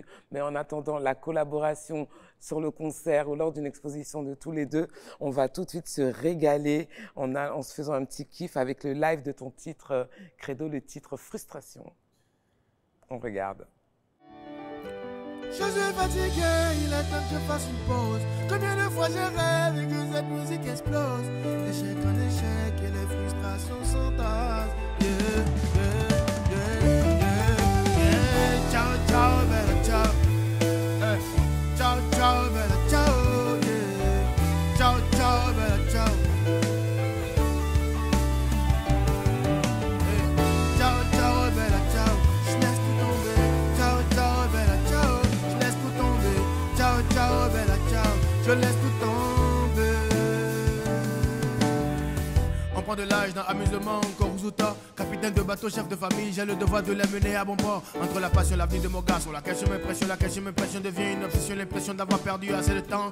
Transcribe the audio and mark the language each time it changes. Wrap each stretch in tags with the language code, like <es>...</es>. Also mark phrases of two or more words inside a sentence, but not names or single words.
<fr>Mais en attendant la collaboration sur le concert ou lors d'une exposition de tous les deux, on va tout de suite se régaler en se faisant un petit kiff avec le live de ton titre Credo, le titre Frustration. On regarde. Je suis fatigué, il est temps que je fasse une pause. Combien de fois je rêve et que cette musique explose. Échec en échec et les frustrations s'entassent.</fr> <en>Yeah, yeah, yeah, yeah, yeah.</en> <it>Ciao, ciao, bella ciao. Ciao, ciao, bella ciao. Yeah. Ciao, ciao, bella ciao. Ciao, ciao, bella ciao.</it> <fr>Je laisse tout tomber.</fr> <it>Ciao, ciao, bella ciao.</it> <fr>Je laisse tout tomber.</fr> <it>Ciao, ciao, bella ciao.</it> <fr>Je laisse tout tomber. On prend de l'âge dans amusement, Koruzuta. Capitaine de bateau, chef de famille, j'ai le devoir de les mener à bon port. Entre la passion, l'avenir de mon gars, sur laquelle je m'impressionne devient une obsession, l'impression d'avoir perdu assez de temps.</fr>